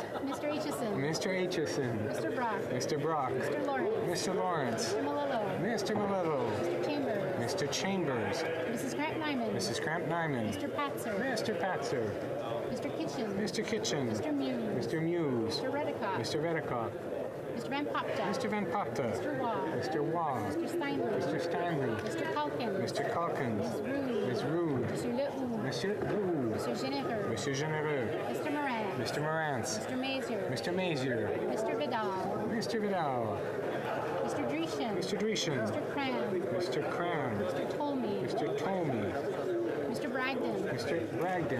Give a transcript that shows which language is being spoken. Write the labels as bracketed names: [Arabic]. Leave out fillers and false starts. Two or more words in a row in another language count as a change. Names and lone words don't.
[English] Mr. Aitchison. Mr. Aitchison. Mr. Brock. Mr. Brock. Mr. Lawrence. Mr. Lawrence. Mr. Malillo. Mr. Malillo. Mr. Chambers. Mr. Chambers. Mrs. Cramp-Nyman. Mrs. Cramp-Nyman. Mr. Patzer. Mr. Patzer. Mr. Kitchen. Mr. Kitchen. Mr. Muse. Mr. Muse. Mr. Redicott. Mr. Redicott. Mr. Van Popta. Mr. Van Popta. Mr. Waugh. Mr. Waugh. Mr. Steinley. Mr. Steinley. Mr. Calkins. Mr. Calkins. Ms. Rude. Ms. Rude. Monsieur Lehoux. Monsieur Lehoux. Monsieur Généreux. Monsieur Généreux. Mr. Moran. Mr. Morantz. Mr. Mazier. Mr. Mazier. Mr. Vidal. Mr. Vidal. Mr. Dreeshen. Mr. Dreeshen. Mr. Cram. Mr. Cram. Mr. Tolmie. Mr. Tolmie. Mr. Bragdon. Mr. Bragdon.